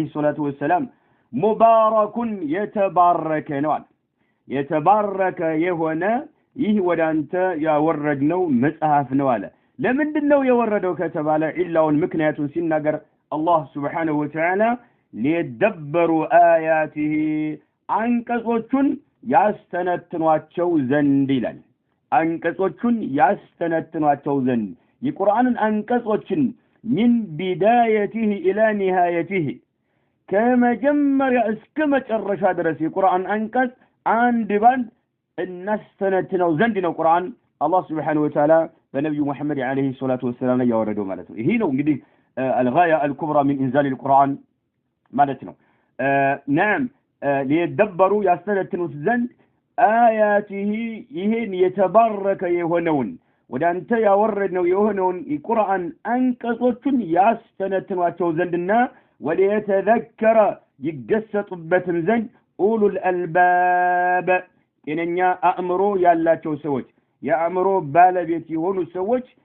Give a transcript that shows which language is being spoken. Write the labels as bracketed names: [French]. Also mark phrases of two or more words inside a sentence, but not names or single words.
[Arabic] الصلاة والسلام [Amharic] ሙባረኩን የተባረከ ነው አለ የተባረከ የሆነ ይህ ወዳንተ ያወረድነው መጽሐፍ ነው አለ ለምንድነው የወረደው ከተባለ ኢላውን ምክንያቱን ሲናገር አላህ [Arabic] سبحانه وتعالى ليدبروا آياته [Amharic] አንቀጾቹን ያስተነትኗቸው ዘንድ ይላል አንቀጾቹን ያስተነትኗቸው ዘንድ የቁርአንን አንቀጾችን [Arabic] من بدايته الى نهايته [Amharic] ከመጀመሪያ እስከ መጨረሻ ድረስ የቁርአን አንቀጽ አንድ ባንድ እናስተነትነው ዘንድ ነው ቁርአን [Arabic] الله سبحانه وتعالى [Amharic] በነብዩ መሐመድ [Arabic] عليه الصلاة والسلام [Amharic] ላይ ያወረደው ማለት ነው ይሄ ነው እንግዲህ [Arabic] الغاية الكبرى من انزال القرآن [Amharic] ማለት ነው [Arabic] نعم ليدبروا [Amharic] ያስተነትኑት ዘንድ آياته ይሄን የተባረከ የሆነውን ወዳንተ ያወረድነው የሆነውን የቁርአን አንቀጾችን ያስተነትኗቸው ዘንድና ወለየተዘከረ ይገሰጡበትም ዘንድ [Arabic] أولو الألباب [Amharic] የነኛ አእምሮ ያላቸው ሰዎች የአእምሮ ባለቤት የሆኑ ሰዎች